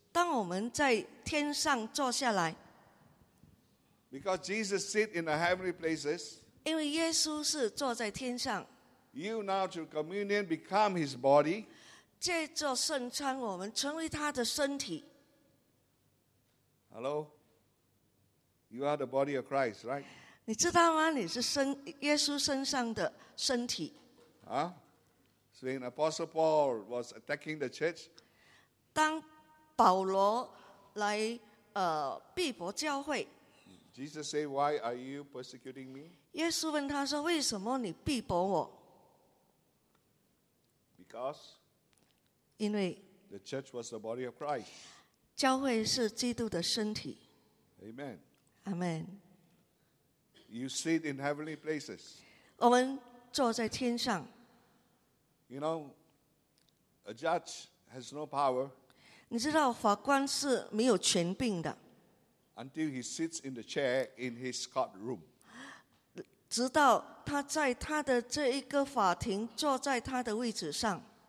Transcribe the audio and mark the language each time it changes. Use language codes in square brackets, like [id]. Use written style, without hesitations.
[zh] 当我们在天上坐下来。 [en] Because Jesus sits in the heavenly places, [zh] 因为耶稣是坐在天上。 [en] You now through communion become His body. [zh] 借着圣餐，我们成为他的身体。 [en] Hello, you are the body of Christ, right? [zh] 你知道吗？你是耶稣身上的身体。 [en] So when Apostle Paul was attacking the church, [zh] 当保罗来逼迫教会。 [en] Jesus said, "Why are you persecuting me?" [zh] 耶稣问他说，为什么你逼迫我？ [en] Because [zh] 因为 [en] the church was the body of Christ. [zh] 教会是基督的身体。 [en] Amen. Amen. You sit in heavenly places. [zh] 我们坐在天上。 [en] You know, a judge has no power. [zh] 你知道法官是没有权柄的。 [en] Until he sits in the chair in his courtroom. [zh] 直到他在他的这一个法庭坐在他的位置上。